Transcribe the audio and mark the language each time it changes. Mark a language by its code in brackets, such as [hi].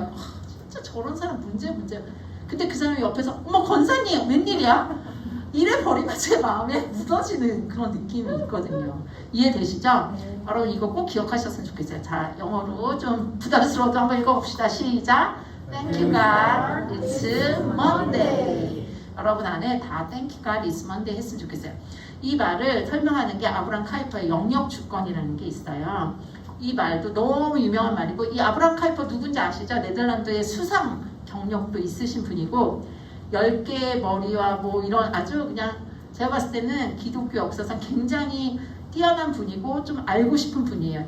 [ko] 와, 진짜 저런 사람 문제. 근데 그 사람이 옆에서 어머 권사님 웬일이야? 이래 버리면 제 마음에 묻어지는 그런 느낌이 있거든요. 이해되시죠? 여러분 이거 꼭 기억하셨으면 좋겠어요. 자, 영어로 좀 부담스러워도 한번 읽어봅시다. 시작! [en] Thank you God, it's Monday. [ko] 여러분 안에 다 [en] Thank you God, it's Monday [ko] 했으면 좋겠어요. 이 말을 설명하는 게 아브람 카이퍼의 영역 주권이라는 게 있어요. 이 말도 너무 유명한 말이고 이 아브람 카이퍼 누군지 아시죠? 네덜란드의 수상 경력도 있으신 분이고 10개의 머리와 뭐 이런 아주 그냥 제가 봤을 때는 기독교 역사상 굉장히 뛰어난 분이고 좀 알고 싶은 분이에요.